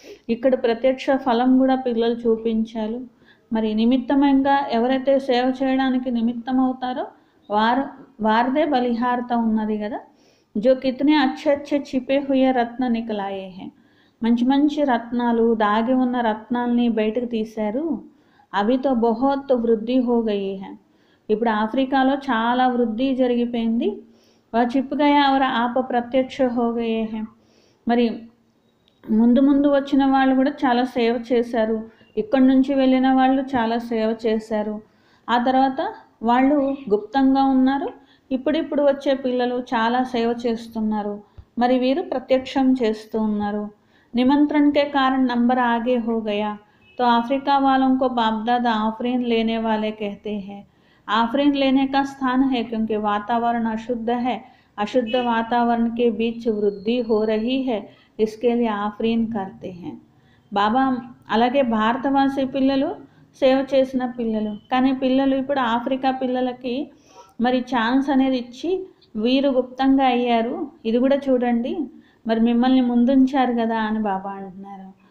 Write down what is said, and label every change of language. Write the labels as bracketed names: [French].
[Telugu] ఇక్కడ ప్రత్యక్ష ఫలం కూడా పిల్లలు చూపించారు. మరి నిమిత్తమంగా ఎవరైతే సేవ చేయడానికి నిమిత్తం అవుతారో వారిదే బలిహారత ఉన్నది కదా. [Hindi] जो कितने अच्छे अच्छे छिपे हुए रत्न निकलाए हैं. [Telugu] మంచి మంచి రత్నాలు, దాగి ఉన్న రత్నాల్ని బయటకు తీశారు. [Hindi] అవి తో బహుత్ వృద్ధి హో గయి హై. [Telugu] ఇప్పుడు ఆఫ్రికాలో చాలా వృద్ధి జరిగిపోయింది. [Hindi] వా చిప్ గయా और आप प्रत्यक्ष हो गए हैं. [Telugu] మరి ముందు వచ్చిన వాళ్ళు కూడా చాలా సేవ చేశారు. ఇక్కడి నుంచి వెళ్ళిన వాళ్ళు చాలా సేవ చేశారు. ఆ తర్వాత వాళ్ళు గుప్తంగా ఉన్నారు. ఇప్పుడు వచ్చే పిల్లలు చాలా సేవ చేస్తున్నారు. మరి వీరు ప్రత్యక్షం చేస్తూ ఉన్నారు. [Hindi] निमंत्रण के कारण नंबर आगे हो गया तो अफ्रीका वालों को बाप दादा आफरीन लेने वाले कहते हैं. आफरीन लेने का स्थान है क्योंकि वातावरण अशुद्ध है. अशुद्ध वातावरण के बीच वृद्धि हो रही है, इसके लिए आफरीन करते हैं. [Telugu] బాబా అలాగే భారతవాసి పిల్లలు సేవ చేసిన పిల్లలు, కానీ పిల్లలు ఇప్పుడు ఆఫ్రికా పిల్లలకి మరి ఛాన్స్ అనేది ఇచ్చి వీరు గుప్తంగా అయ్యారు. ఇది కూడా చూడండి, మరి మిమ్మల్ని ముందుంచారు కదా అని బాబా అంటున్నారు.